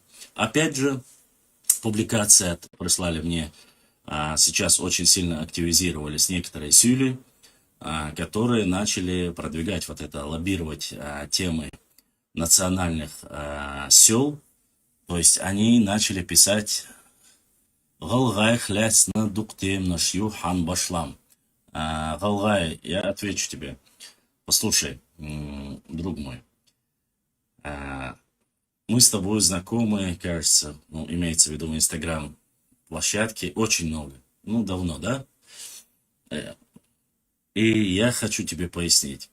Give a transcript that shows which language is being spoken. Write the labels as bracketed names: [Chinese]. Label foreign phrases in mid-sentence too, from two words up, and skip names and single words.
[Russian] Опять же, публикация прислали мне, сейчас очень сильно активизировались некоторые сюли, которые начали продвигать вот это, лоббировать темы национальных сел. То есть они начали писать [Ingush] «Галгай хлясна дуктем нашью хан башлам». [Russian] Галгай, я отвечу тебе. Послушай, друг мой, мы с тобой знакомы, кажется, ну, имеется в виду в Инстаграм площадке, очень много. Ну, давно, да? И я хочу тебе пояснить.